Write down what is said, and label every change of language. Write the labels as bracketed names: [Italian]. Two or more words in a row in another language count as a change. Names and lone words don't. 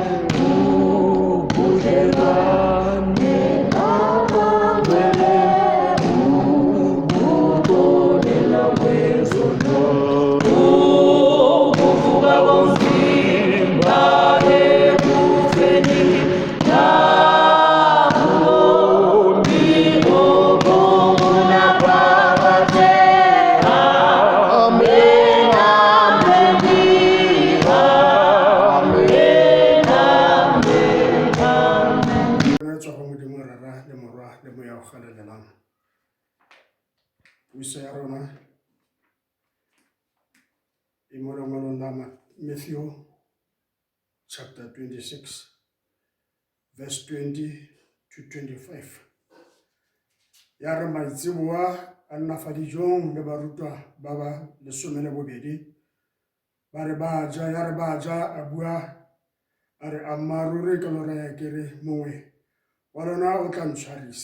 [Xhosa] ubudlelwane nabangcwele, ukuxolela kwezono, ukuvuka komzimba ekufeni, nakubomi obunguna phakade. Amen, amen, amen, amen. [Tswana] Re tswa go Modimo rara le morwa le moya o galelelang. Puso ya rona e mo lengwalong la Matthew [English] chapter 26 verse 20 to 25. [Tswana] Ya re maitsiboa a nna fa dijong le barutwa ba ba 12 ba re ba ja, ya re ba ja a bua a re ammaruri ka lora ya kere mongwe wa lona o tla ntshwarisa.